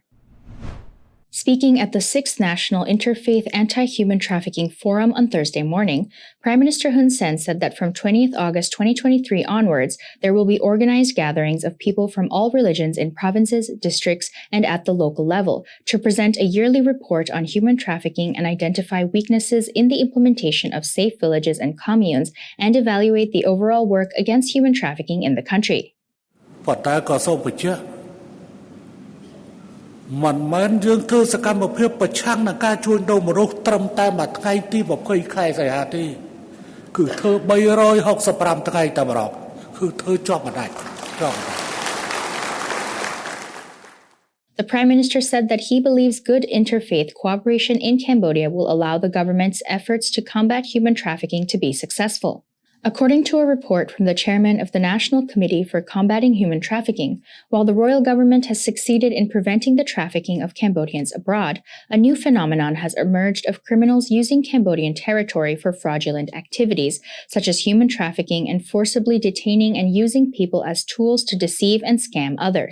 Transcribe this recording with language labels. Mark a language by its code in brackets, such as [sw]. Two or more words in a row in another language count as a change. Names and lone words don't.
[en] Speaking at the 6th National Interfaith Anti-Human Trafficking Forum on Thursday morning, Prime Minister Hun Sen said that from 20th August 2023 onwards, there will be organized gatherings of people from all religions in provinces, districts, and at the local level to present a yearly report on human trafficking and identify weaknesses in the implementation of safe villages and communes and evaluate the overall work against human trafficking in the country. [km] មិនមែនយើងធ្វើសកម្មភាពប្រឆាំងនឹងការជួញដូរមនុស្សត្រឹមតែមួយថ្ងៃទី20ខែសីហាទេគឺធ្វើ365ថ្ងៃតែម្ដងគឺធ្វើជាប់មិនដាច់ [en] The Prime Minister said that he believes good interfaith cooperation in Cambodia will allow the government's efforts to combat human trafficking to be successful. According to a report from the chairman of the National Committee for Combating Human Trafficking, while the royal government has succeeded in preventing the trafficking of Cambodians abroad, a new phenomenon has emerged of criminals using Cambodian territory for fraudulent activities, such as human trafficking and forcibly detaining and using people as tools to deceive and scam others.